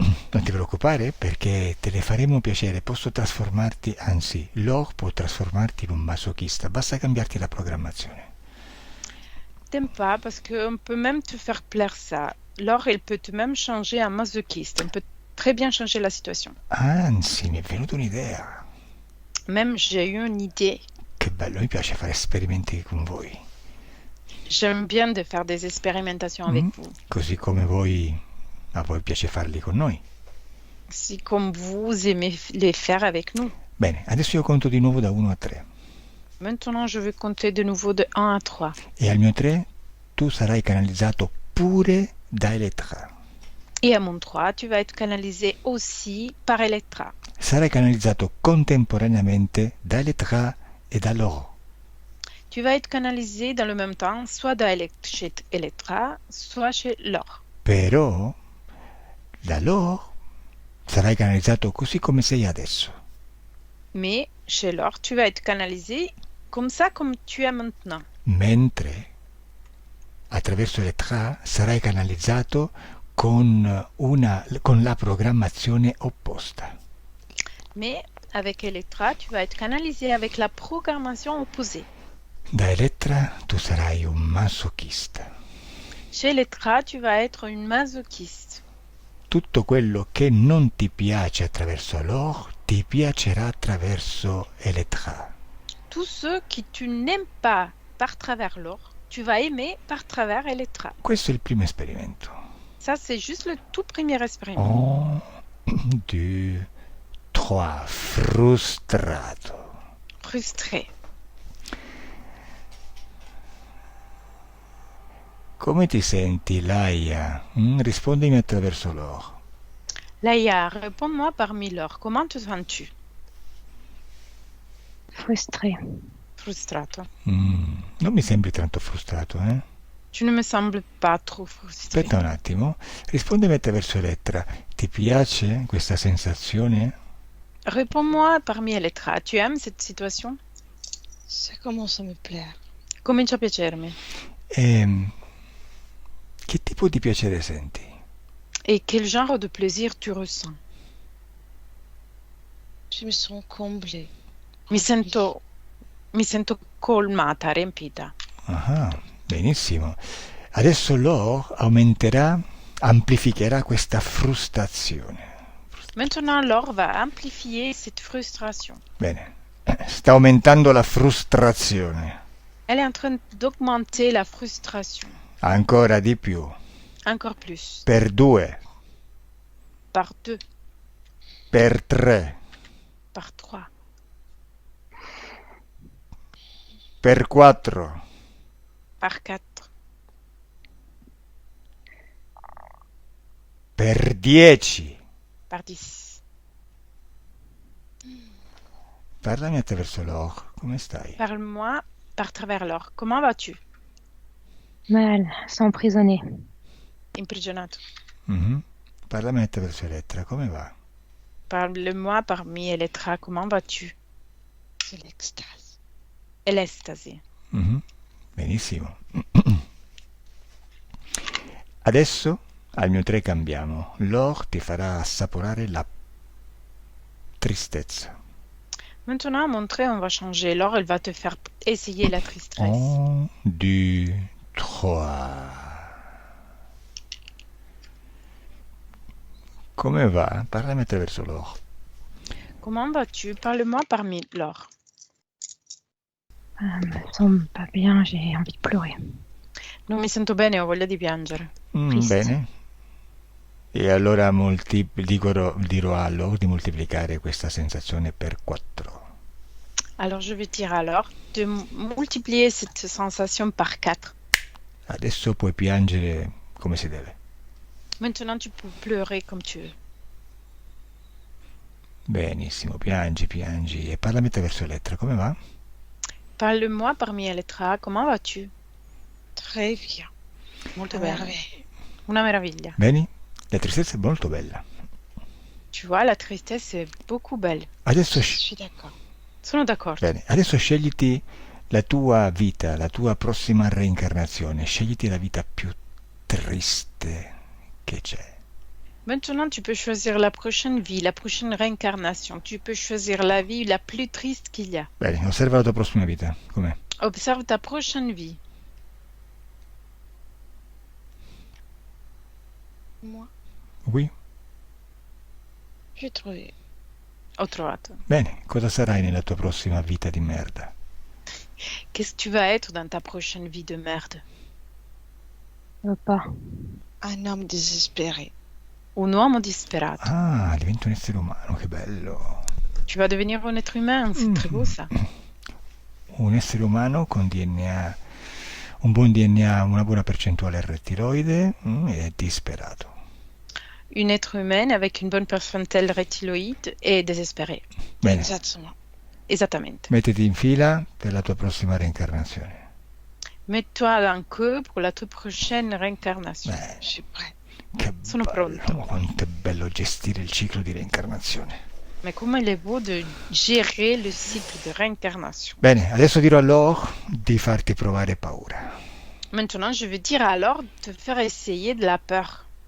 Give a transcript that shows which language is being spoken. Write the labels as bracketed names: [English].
[Italian] Non ti preoccupare perché te le faremo piacere. Posso trasformarti, anzi, Laure può trasformarti in un masochista. Basta cambiarti la programmazione. [French] T'aimes pas parce qu'on peut même te faire plaire ça. Laure, il peut te même changer en masochiste. On peut très bien changer la situation. [Italian] Anzi, mi è venuta un'idea. [French] Même j'ai eu une idée. [Italian] Che bello, mi piace fare esperimenti con voi. [French] J'aime bien de faire des expérimentations avec vous. [Italian] Così come voi, a voi piace farli con noi. [French] Si comme vous aimez les faire avec nous. [Italian] Bene, adesso io conto di nuovo da 1 a 3. [French] Maintenant, je vais compter de nouveau de 1 à 3. [Italian] E al mio 3 tu sarai canalizzato pure da Elettra. [French] Et à mon 3, tu vas être canalisé aussi par Electra. [Italian] Sarai canalizzato contemporaneamente da Elettra e da Laure. [French] Tu vas être canalisé dans le même temps, soit chez Electra, soit chez Laure. [Italian] Però da Laure sarai canalizzato così come sei adesso. [French] Mais chez Laure, tu vas être canalisé comme ça, comme tu es maintenant. [Italian] Mentre attraverso Elettra sarai canalizzato con la programmazione opposta. [French] Mais avec Electra, tu vas être canalisé avec la programmation opposée. [Italian] Da Elettra tu sarai un masochista. [French] Chez Electra, tu vas être une masochiste. [Italian] Tutto quello che non ti piace attraverso Laure ti piacerà attraverso Elettra. [French] Tout ce que tu n'aimes pas par travers Laure, tu vas aimer par travers Electra. [Italian] Questo è il primo esperimento. [French] Ça, c'est juste le tout premier expériment. [Italian] 1, 2, 3. Frustrato. [French] Frustré. [Italian] Come ti senti, Laia? Rispondimi attraverso Laure. [French] Laïa, réponds-moi parmi Laure. Comment te sens-tu? Frustré. [Italian] Frustrato. Non mi sembri tanto frustrato, eh? [French] Tu ne me sembles pas trop frustré. [Italian] Aspetta un attimo. Rispondimi attraverso Elettra. Ti piace questa sensazione? [French] Réponds-moi parmi Electra. Tu aimes cette situation? Ça commence à me plaire. [Italian] Comincia a piacermi. Che tipo di piacere senti? [French] Et quel genre de plaisir tu ressens? Je me sens comblée. [Italian] Mi sento colmata, riempita. Ah, benissimo. Adesso Laure amplificherà questa frustrazione. [French] Maintenant, Laure va amplifier cette frustration. [Italian] Bene. Sta aumentando la frustrazione. [French] Elle est en train d'augmenter la frustration. [Italian] Ancora di più. [French] Encore plus. [Italian] Per 2. [French] Par 2. [Italian] Per 3. [French] Par 3. [Italian] Per 4. [French] Par 4. [Italian] Per 10. [French] Par 10. [Italian] Parlami attraverso Laure. Come stai? [French] Parle-moi par travers Laure. Comment vas-tu? Mal, s'emprisonner. [Italian] Imprigionato. Parlami attraverso Elettra. Come va? [French] Parle-moi parmi Elettra. Comment vas-tu? C'est l'extase. [Italian] E l'estasi. Benissimo. Adesso al mio 3 cambiamo. Laure ti farà assaporare la tristezza. [French] Maintenant, à mon trait, on va changer. Laure, elle va te faire essayer la tristesse. [Italian] 1, 2, 3. Come va? Parlami attraverso Laure. [French] Comment vas-tu? Parle-moi parmi Laure. Je me sens pas bien, j'ai envie de pleurer. [Italian] Non mi sento bene, ho voglia di piangere. Triste. Bene. E allora dirò a Laure di moltiplicare questa sensazione per 4. [French] Alors je vais dire à Laure de multiplier cette sensation par 4. [Italian] Adesso puoi piangere come si deve. [French] Maintenant tu peux pleurer comme tu veux. [Italian] Benissimo, piangi. E parlami attraverso Elettra, come va? [French] Parle-moi parmi Elettra, comment vas-tu? Très bien. [Italian] Molto [French] À [Italian] bene. [French] merveille. [Italian] Una meraviglia. Bene? La tristezza è molto bella. [French] Tu vois, la tristesse [Italian] è [French] beaucoup belle. [Italian] Adesso, [French] Je suis d'accord. [Italian] Sono d'accordo. bene, adesso scegliti la tua vita, la tua prossima reincarnazione. Scegliti la vita più triste che c'è. [French] Maintenant, tu peux choisir la prochaine vie, la prochaine réincarnation. Tu peux choisir la vie la plus triste qu'il y a. [Italian] Bene, osserva la tua prossima vita. Com'è? [French] Observe ta prochaine vie. Moi, Oui? j'ai trouvé. [Italian] Ho trovato. Bene, cosa sarai nella tua prossima vita di merda? [French] Qu'est-ce que tu vas être dans ta prochaine vie de merde? Pas. Un homme désespéré. [Italian] Un uomo disperato. Ah, diventi un essere umano, che bello. [French] Tu vas devenir un être humain, c'est très beau ça. [Italian] Un essere umano con DNA, un buon DNA, una buona percentuale rettiloide e disperato. [French] Un être humain avec une bonne percentile rétiloïde et désespéré. [Italian] Bene, [French] Exactement. [Italian] Esattamente. mettiti in fila per la tua prossima reincarnazione. [French] Mets-toi en queue pour la toute prochaine réincarnation. [Italian] Beh, [French] Je suis prête. [Italian] che Sono bello, pronto. ma quanto è bello gestire il ciclo di reincarnazione. [French] Mais comment il est beau de gérer le cycle de réincarnation. [Italian] Bene, adesso dirò a Laure di farti provare paura. [French] Maintenant, je vais dire alors de te faire essayer de la peur.